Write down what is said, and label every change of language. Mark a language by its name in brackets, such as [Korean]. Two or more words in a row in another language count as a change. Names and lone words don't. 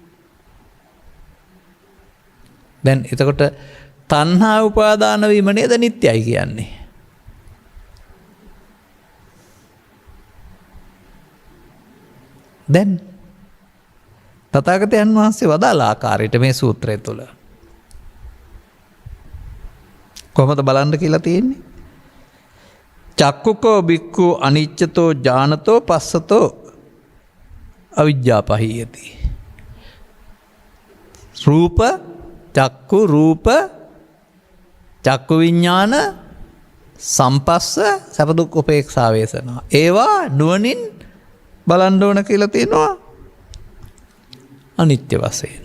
[Sinhala] දැන් එතකොට තණ්හා උපාදාන වීම නේද නිට්ටයයි කියන්නේ. දැන් තථාගතයන් වහන්සේ වදාළ ආකාරයට මේ සූත්‍රය තුළ කොහොමද බලන්න කියලා තියෙන්නේ? [Pali] චක්කුකෝ බික්ඛු අනිච්චතෝ ඥානතෝ පස්සතෝ අවිජ්ජාපහීයති. [Sinhala] රූප චක්කු විඥාන සම්පස්ස සැප දුක් උපේක්ෂා වේසනා. ඒවා නුවණින් බලන්න ඕන කියලා තියෙනවා අනිත්‍ය වශයෙන්.